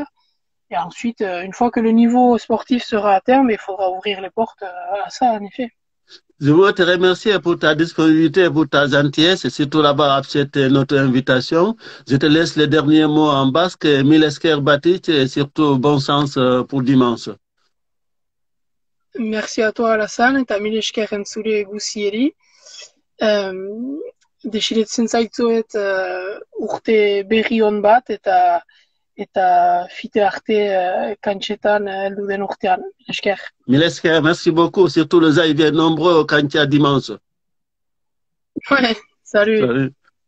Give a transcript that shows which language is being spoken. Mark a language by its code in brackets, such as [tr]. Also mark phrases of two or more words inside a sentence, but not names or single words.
[fr] Et ensuite, une fois que le niveau sportif sera atteint, il faudra ouvrir les portes à ça, en effet. Je veux te remercier pour ta disponibilité et pour ta gentillesse et surtout d'avoir accepté notre invitation. Je te laisse les derniers mots en basque. Milesker Batic et surtout bon sens pour dimanche. Merci à toi, Alassane, [eu] eta mil esker entzule guzieri. Desiretzen zaitzuet urte berri on bat eta fite arte kantxetan heldu den urtean. Esker. Milesker, [fr] merci beaucoup. Surtout les gens, ils viennent nombreux au Kantia dimanche. Ouais, salut. Salut.